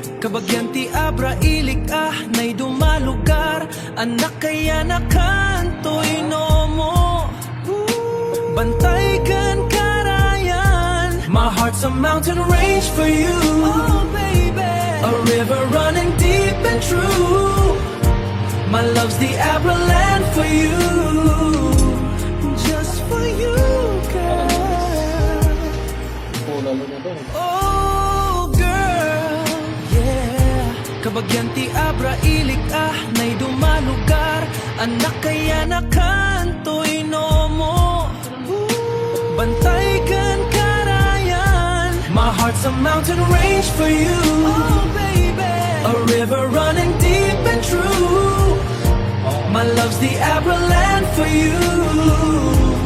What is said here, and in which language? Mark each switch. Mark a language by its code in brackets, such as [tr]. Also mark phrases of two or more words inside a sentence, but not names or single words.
[ilo] Kabagyan ti Abra ilik nay dumalugar, anak kaya nakantoy no mo. Bantay kan karayan, [en] my heart's a mountain range for you. Oh baby, a river running deep and true. My love's the Abra land for you, just for you, girl. Oh girl, yeah. [ilo] Kabagyan ti Abra ilik nay dumalugar, anak kaya nakantoy no mo. Bantay kan karayan, [en] my heart's a mountain range for you. Oh baby, a river running deep and true. My love's the Abra land for you.